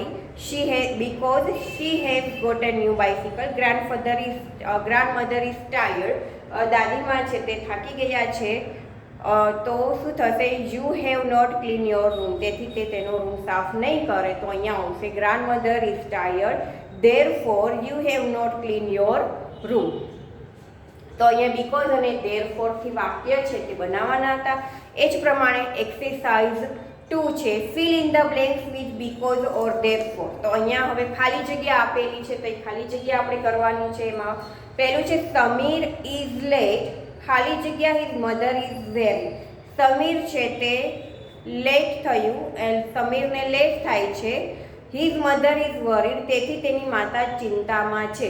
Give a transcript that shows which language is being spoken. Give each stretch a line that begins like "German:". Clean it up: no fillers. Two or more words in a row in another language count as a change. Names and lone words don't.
English: because she has got a new bicycle. grandmother is tired.
Gujarati: દાદીમા છે તે થાકી ગયા છે. તો શું થશે?
English: you have not clean your room.
Gujarati: તેથી તે તેનો રૂમ સાફ નહીં કરે. તો અહીંયા આવશે
English: grandmother is tired therefore you have not cleaned your room.
Gujarati: તો અહીંયા બીકોઝ અને therefore થી વાક્ય છે તે બનાવવાના હતા. એ જ પ્રમાણે એક્સરસાઇઝ 2 છે
English: fill in the blanks with because or therefore.
Gujarati: તો અહીંયા હવે ખાલી જગ્યા આપેલી છે તો એ ખાલી જગ્યા આપણે કરવાની છે. એમાં પહેલું છે
English: Sameer is late
Gujarati: ખાલી જગ્યા
English: his mother is very.
Gujarati: સમીર છે તે લેટ થયું એન્ડ સમીરને લેટ થાય છે.
English: his mother is worried,
Gujarati: તેથી તેની માતા ચિંતામાં છે.